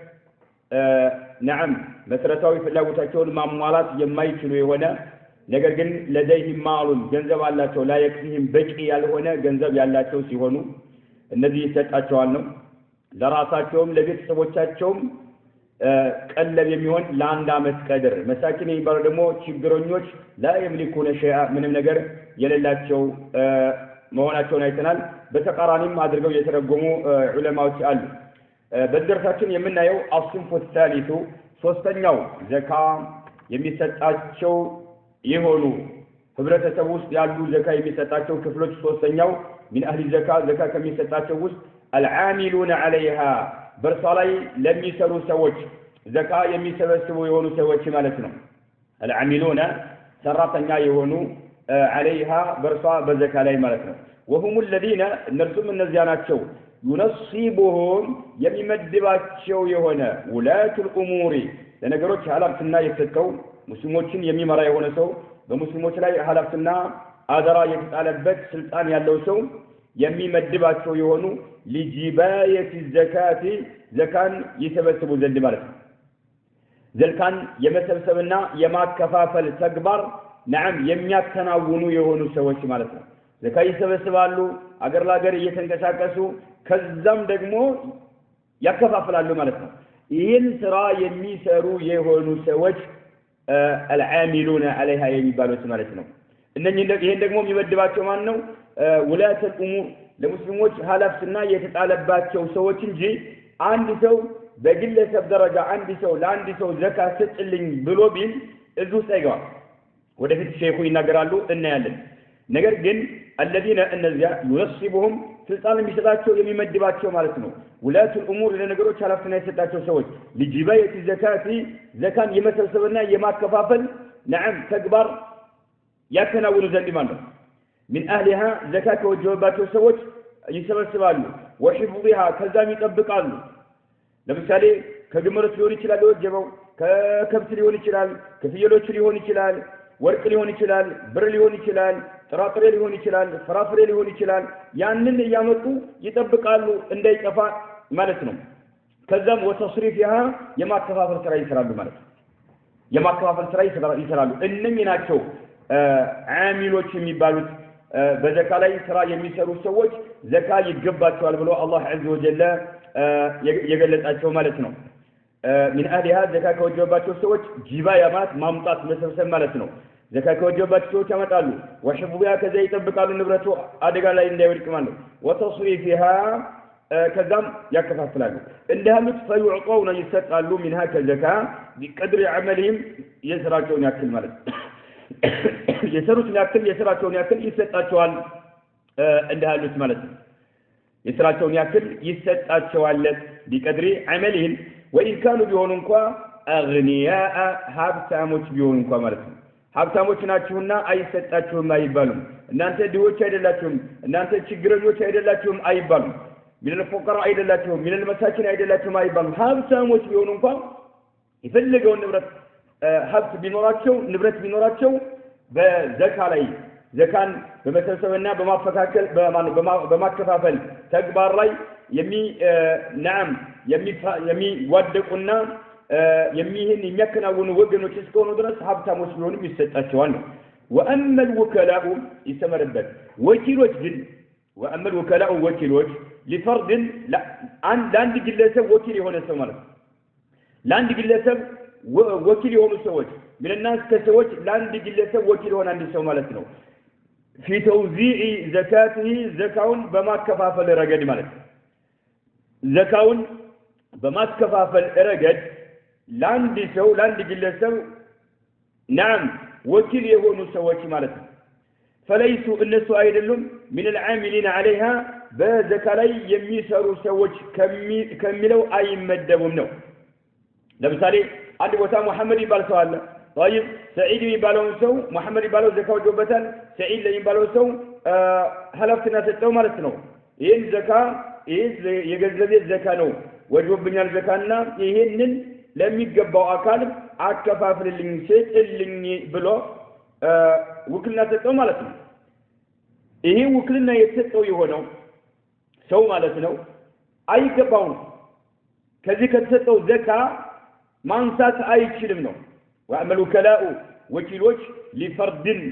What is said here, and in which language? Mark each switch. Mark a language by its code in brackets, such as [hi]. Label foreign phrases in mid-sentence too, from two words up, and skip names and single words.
[am] መሰረታዊ ፍላጎታቸውን ማሟላት የማይችሉ የሆነ ነገር ግን [ar] لديه مالٌ [am] ገንዘብ አላቸው ላይክፊህም በቂ ያልሆነ ገንዘብ ያላቸው ሲሆኑ እነዚህ ይሰጣቸዋል ነው። ለራሳቸውም ለቤተሰቦቻቸውም ቀለብ የሚሆን ለአንድ አመት ቀድር መሳኪን የሚባሉ ደግሞ ችግረኞች [ar] لا يملكون شيئا [am] ምንም ነገር የሌላቸው መሆናቸውን አይተናል። በተቃራኒም አድርገው የተረጎሙ ዑለማዎች አሉ። በደርሳችን የምናየው [ar] الصنف الثالث [am] ሶስተኛው ዘካ የሚሰጣቸው የሆኑ ህብረተሰብ ውስጥ ያሉ ዘካ የሚሰጣቸው ክፍሎች ሶስተኛው [ar] من اهل الزكاه [am] ዘካ ከሚሰጣቸው ውስጥ [ar] العاملون عليها [am] በርሷ ላይ ለሚሰሩ ሰዎች ዘካ የሚሰበስቡ የሆኑ ሰዎች ማለት ነው። العاملون ሰራተኛ የሆኑ عليها በርሷ በዘካ ላይ ማለት ነው። [ar] وهم الذين [am] እነርሱም እነዚያ ናቸው ينصبهم የሚመድባቸው የሆነ [ar] ولاة الامور [am] ለነገሮች ኃላፊነት የተሰጠው ሙስሊሞችን የሚመራ የሆነ ሰው በሙስሊሞች ላይ ኃላፊነትና አደራ የተጣለበት ስልጣን ያለው ሰው የሚመድባቸው የሆኑ [ar] لجباية الزكاة [am] ዘካን ይሰበስቡ ዘንድ ማለት ነው። ዘካን የመሰብሰብና የማከፋፈል ተግባር የሚያከናውኑ የሆኑ ሰዎች ማለት ነው። ዘካ ይሰበስባሉ አገር ለአገር እየተንቀሳቀሱ ከዛም ደግሞ ያከፋፍላሉ ማለት ነው። ይህን ስራ የሚሰሩ የሆኑ ሰዎች [ar] العاملون عليها [am] የሚባሉት ማለት ነው። ይሄን ደግሞ የሚመድባቸው ማን ነው? [ar] ولاة الامور [am] ለሙስሊሞች ኃላፊነትና የተጣለባቸው ሰዎች እንጂ አንድ ሰው በግለሰብ ደረጃ አንድ ሰው ለአንድ ሰው ዘካ ስጥልኝ ብሎ ቢል እዙ ሳይገባ ወደፊት ሼኹ ይናገራሉ እናያለን። ነገር ግን الذين እነዚያ ينصبهم ስልጣን የሚሰጣቸው የሚመድባቸው ማለት ነው። [ar] ولاة الامور [am] ለነገሮች ኃላፊነት የሰጣቸው ሰዎች [ar] لجباية الزكاة [am] ዘካን የመሰብሰብና የማከፋፈል ተግባር ያከናውኑ ዘንድ ማለት ነው። [ar] من اهلها [am] ዘካ ከወጀባቸው ሰዎች ይሰበስባሉ وحفظها ከዛም ይጠብቃሉ። ለምሳሌ ከግመሎች ሊሆን ይችላል ወጀበው ከከብት ሊሆን ይችላል ከፍየሎች ሊሆን ይችላል ወርቅ ሊሆን ይችላል ብር ሊሆን ይችላል ጥራጥሬ ሊሆን ይችላል ፍራፍሬ ሊሆን ይችላል ያንን ያመጡ ይጠብቃሉ እንዳይጠፋ ማለት ነው። ከዛም ወተስሪፍها የማከፋፈል ስራ ይሰራሉ ማለት ነው። የማከፋፈል ስራ ይሰራሉ። እነኚህ ናቸው ዓሚሎች የሚባሉት በዘካ ላይ ስራ የሚሰሩ ሰዎች ዘካ ይገባቸዋል ብሎ አላህ [ar] عز وجل [am] የገለጻቸው ማለት ነው። [ar] من اهلها [am] ዘካ ከወጀባቸው ሰዎች ጂባያ ማለት ማምጣት መሰብሰብ ማለት ነው። ዘካ ከወጀባቸው ሰዎች ያመጣሉ وحفظها ከዛ ይጠብቃሉ ንብረቱ አደጋ ላይ እንዳይወድቅ ማለት ነው። وتصريفها ከዛም ያከፋፍላሉ። እንደሃሉት فيعطون ይሰጣሉ منها ከዘካ [ar] بقدر عملهم [am] የስራቸውን ያክል ማለት የሰሩትን ያክል የስራቸውን ያክል ይሰጣቸዋል እንደሃሉት ማለት ነው። የስራቸውን ያክል ይሰጣቸዋል [ar] بقدر عملهم وإن [am] كانوا ቢሆኑ እንኳን أغنياء ሀብታሞች ቢሆኑ እንኳን ማለት ነው። ሀብታሞች ናችሁና አይሰጣችሁም አይባሉም። እናንተ ድሆች አይደላችሁም እናንተ ችግረኞች አይደላችሁም አይባሉም። [ar] من الفقراء [am] አይደላችሁም [ar] من المساكين [am] አይደላችሁም አይባሉም። ሀብታሞች ቢሆኑ እንኳን የፈለገውን ንብረት ሀብት ቢኖራቸው ንብረት ቢኖራቸው በዘካ ላይ ዘካን በመሰብሰብና በማፈካከል በማከፋፈል ተግባር ላይ የሚዋደቁና የሚያከናውኑ ወገኖች እስከሆኑ ድረስ ሀብታሞች ቢሆኑም ይሰጣቸዋል ነው [ar] وأما الوكلاء يستمرበት [am] ወኪሎች ግን [ar] وأما الوكلاء [am] ወኪሎች لفرد ለአንድ ግለሰብ ወኪል የሆነ ሰው ማለት ለአንድ ግለሰብ ወኪል የሆኑ ሰዎች [ar] من الناس [am] ከሰዎች ለአንድ ግለሰብ ወኪል የሆነ አንድ ሰው ማለት ነው [ar] في توزيع زكاته [am] زكاውን በማከፋፈል ረገድ ማለት زكاውን በማከፋፈል ረገድ ለአንድ ሰው ለአንድ ግለሰብ نعم ወኪል የሆኑ ሰዎች ማለት ነው فليسوا እነሱ አይደሉም [ar] من العاملين عليها [am] በዘካ ላይ የሚሰሩ ሰዎች ከሚለው አይመደቡም ነው ለምሳሌ አንድ ቦታ መሐመድ ይባል ሰው አለ طيب سعيد የሚባለው ሰው መሐመድ ይባለው ዘካው ጆበታል سعيد የሚባለው ሰው ሐላፍትና ሰጠው ማለት ነው ይሄን ዘካ የገንዘቤ ዘካ ነው ወጆብኛል ዘካና ይሄንን ለሚገባው አካል አከፋፍልልኝ ሰጥልኝ ብሎ ውክልና ሰጠው ማለት ነው ይሄ ውክልና የተሰጠው የሆነው ሰው ማለት ነው አይገባውም ከዚህ ከተሰጠው ዘካ ማንሳት አይችልም ነው [ar] وأما الوكلاء [am] ወኪሎች لفرد